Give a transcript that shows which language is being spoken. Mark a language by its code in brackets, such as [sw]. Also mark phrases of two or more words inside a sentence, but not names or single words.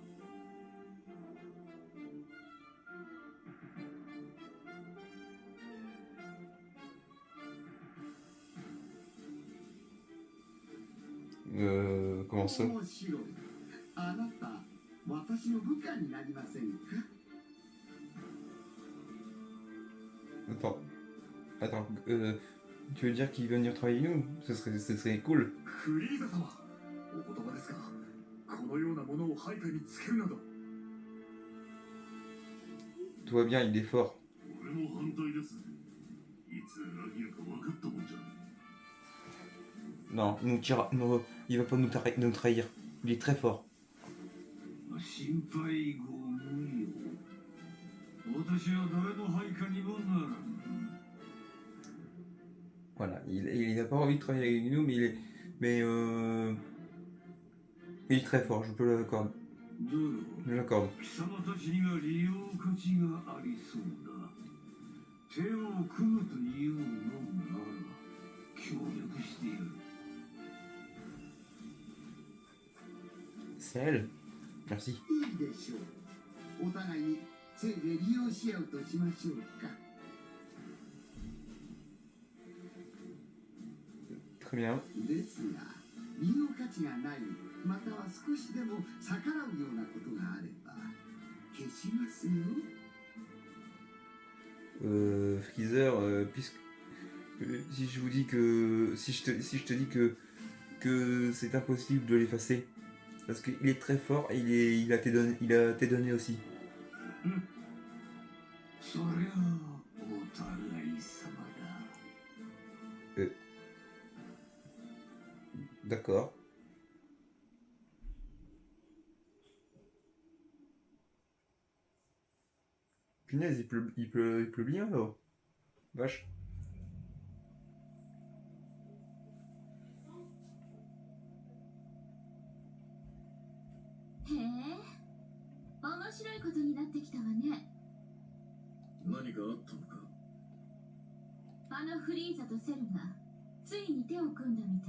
[fr] Comment ça? [ja] 面白い。あなた私の部下になりませんか？ [fr] Attends, tu veux dire qu'il veut venir travailler avec nous? Ce serait cool. [ja] フリーザ様、お言葉ですが、このようなものを配下につけるなど。 [fr] Tout va bien, il est fort. [ja] 俺も反対です。いつ裏切るか分かったもんじゃねえ。 [fr] Non, il va pas nous trahir. Il est très fort. [ja] 心配ご無用。私は誰の配下にもならん。 [fr] Voilà, il n'a pas envie de travailler avec nous, mais il est très fort, je peux l'accorder. Je l'accorde. [ja] 貴様たちには利用価値がありそうだ。手を組むというのなら協力してやる。 [fr] C'est elle. Merci. [ja] いいでしょう。お互いにせいで利用し合うとしましょうか。 [fr] Très bien. [ja] ですが利用価値がないまたは少しでも逆らうようなことがあれば消しますよ。 [fr] Freezer, puisque si je vous dis que si je te dis que c'est impossible de l'effacer parce qu'il est très fort et il a tes données aussi. [ja] そりゃあお互い様だ。 [fr] D'accord. Punaise, il pleut bien là. Vache. [ja] へえ、面白いことになってきたわね。何かあったのか。あのフリーザとセルがついに手を組んだみたい。